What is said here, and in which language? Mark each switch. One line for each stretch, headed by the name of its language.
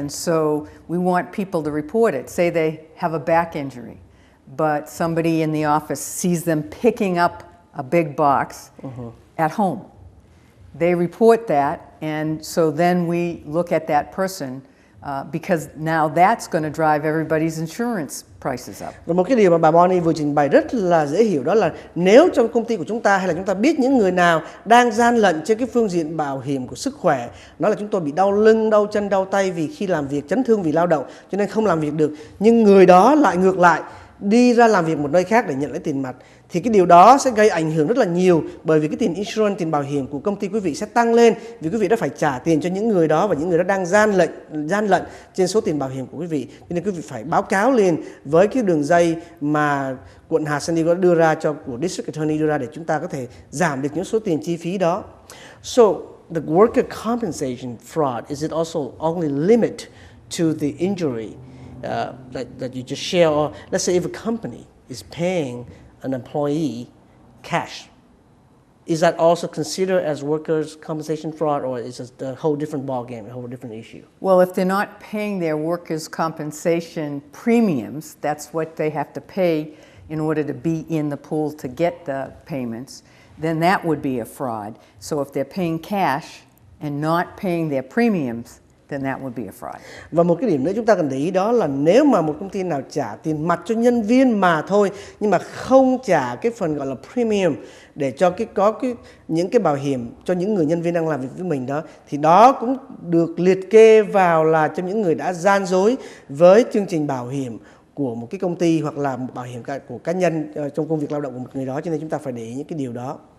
English: And so we want people to report it. Say they have a back injury, but somebody in the office sees them picking up a big box at home. They report that, and so then we look at that person because now that's going to drive everybody's insurance prices up.
Vietnamese: Và một cái điều mà bà Bonnie vừa trình bày rất là dễ hiểu, đó là nếu trong công ty của chúng ta hay là chúng ta biết những người nào đang gian lận trên cái phương diện bảo hiểm của sức khỏe, nó là chúng tôi bị đau lưng, đau chân, đau tay vì khi làm việc, chấn thương vì lao động cho nên không làm việc được, nhưng người đó lại ngược lại đi ra làm việc một nơi khác để nhận lấy tiền mặt, thì cái điều đó sẽ gây ảnh hưởng rất là nhiều, bởi vì cái tiền insurance, tiền bảo hiểm của công ty quý vị sẽ tăng lên vì quý vị đã phải trả tiền cho những người đó và những người đó đang gian lận trên số tiền bảo hiểm của quý vị, cho nên quý vị phải báo cáo liền với cái đường dây mà quận hạt San Diego đưa ra của District Attorney đưa ra để chúng ta có thể giảm được những số tiền chi phí đó.
English: So the worker compensation fraud, is it also only limit to the injury that you just share, or let's say if a company is paying an employee cash, is that also considered as workers' compensation fraud, or is it a whole different ballgame, a whole different issue? Well, if they're not paying their workers' compensation premiums, that's what they have to pay in order to be in the pool to get the payments, then that would be a fraud. So if they're paying cash and not paying their premiums, then that would be a fraud.
Vietnamese: Và một cái điểm nữa chúng ta cần để ý đó là nếu mà một công ty nào trả tiền mặt cho nhân viên mà thôi, nhưng mà không trả cái phần gọi là premium để cho những cái bảo hiểm cho những người nhân viên đang làm việc với mình đó, thì đó cũng được liệt kê vào là cho những người đã gian dối với chương trình bảo hiểm của một cái công ty hoặc là một bảo hiểm của cá nhân trong công việc lao động của một người đó, cho nên chúng ta phải để ý những cái điều đó.